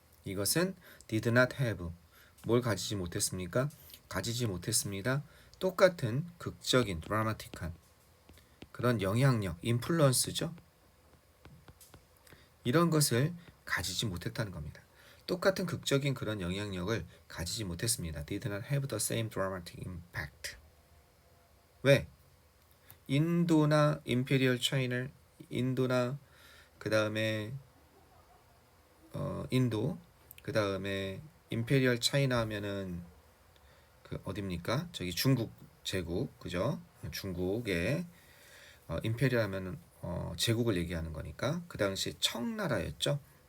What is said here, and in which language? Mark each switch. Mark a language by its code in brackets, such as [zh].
[ko] 이것은 [en] did not have [ko] 뭘 가지지 못했습니까? 가지지 못했습니다. 똑같은 극적인 드라마틱한 그런 영향력, 인플루언스죠. 이런 것을 가지지 못했다는 겁니다. 똑같은 극적인 그런 영향력을 가지지 못했습니다. [en] Did not have the same dramatic impact. [ko] 왜? 인도나 임페리얼 차이나 인도나 그 다음에 인도 그 다음에 임페리얼 차이나 하면은 그 어딥니까? 저기 중국 제국 그죠? 중국의 임페리얼 하면은 제국을 얘기하는 거니까 그 당시 청나라였죠.